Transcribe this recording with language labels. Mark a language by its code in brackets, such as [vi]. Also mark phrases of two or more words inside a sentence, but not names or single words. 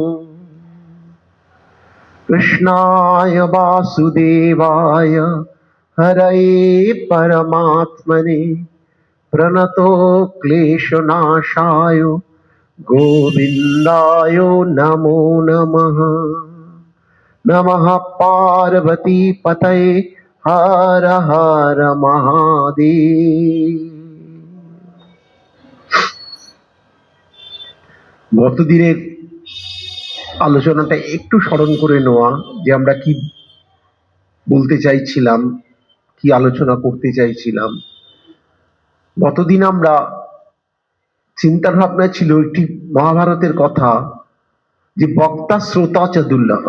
[sa] कृष्णाय वासुदेवाय हरये परमात्मने प्रणतो क्लेशनाशाय गोविन्दाय नमो नमः। नमः पार्वती पतये हर हर महादेव। [bn] গতদিনের আলোচনাটা একটু স্মরণ করে নেওয়া, যে আমরা কি বলতে চাইছিলাম, কি আলোচনা করতে চাইছিলাম। গতদিন আমরা চিন্তা ভাবনা ছিল একটি মহাভারতের কথা, যে [sa] বক্তা শ্রোতা চ দুর্লভ।